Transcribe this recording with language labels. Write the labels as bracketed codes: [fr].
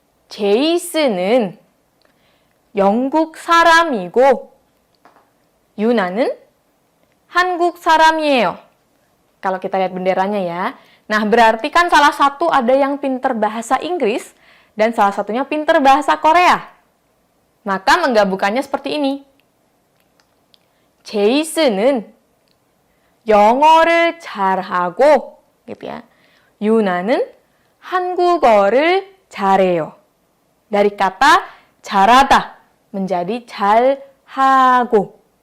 [ko] 제이슨은 영국 사람이고 유나는 한국 사람이에요. [id] Kalau kita lihat benderanya ya. Nah, berarti kan salah satu ada yang pinter bahasa Inggris dan salah satunya pinter bahasa Korea. Maka menggabungkannya seperti ini. [ko] 제이슨은 영어를 잘하고, [id] gitu ya. [ko] 유나는 한국어를 잘해요. [id] Dari kata 잘하다 menjadi 잘하고.